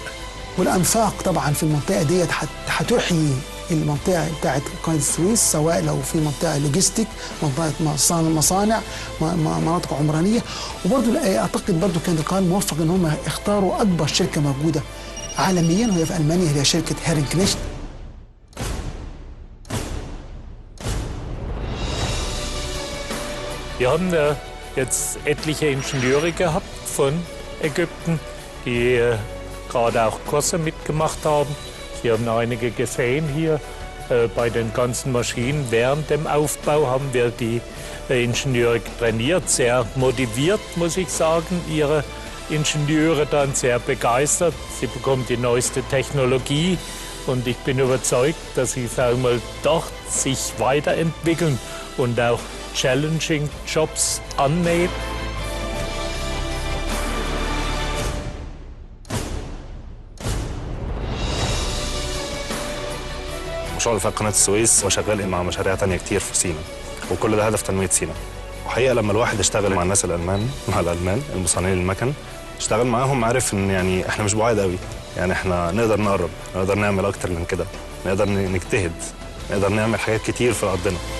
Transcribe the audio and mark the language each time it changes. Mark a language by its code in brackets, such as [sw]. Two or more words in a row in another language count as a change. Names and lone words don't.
[ar] والأنفاق طبعا في المنطقة ديت هتحيي المنطقة بتاعت قناة السويس، سواء لو في منطقة لوجيستيك، منطقة مصانع، مناطق عمرانية. وبرضه أعتقد برضه كان القرار موفق إن هم اختاروا أكبر شركة موجودة عالميا وهي في ألمانيا، هي شركة هيرنكنشت. [de] Wir haben jetzt etliche Ingenieure gehabt von Ägypten, die gerade auch Kurse mitgemacht haben. Sie haben einige gesehen hier bei den ganzen Maschinen. Während dem Aufbau haben wir die Ingenieure trainiert, sehr motiviert, muss ich sagen. Ihre Ingenieure dann sehr begeistert. Sie bekommen die neueste Technologie und ich bin überzeugt, dass sie, sagen wir mal, dort sich weiterentwickeln und auch [en] challenging Jobs [de] annehmen. [ar] مشروع رفاق قناة السويس وشغال مع مشاريع تانية كتير في سيناء، وكل ده هدف تنمية سيناء. وحقيقة لما الواحد اشتغل مع الناس الألمان، مع الألمان المصنعين المكن، اشتغل معاهم عارف إن يعني إحنا مش بعاد قوي، يعني إحنا نقدر نقرب، نقدر نعمل أكتر من كده، نقدر نجتهد، نقدر نعمل حاجات كتير في أرضنا.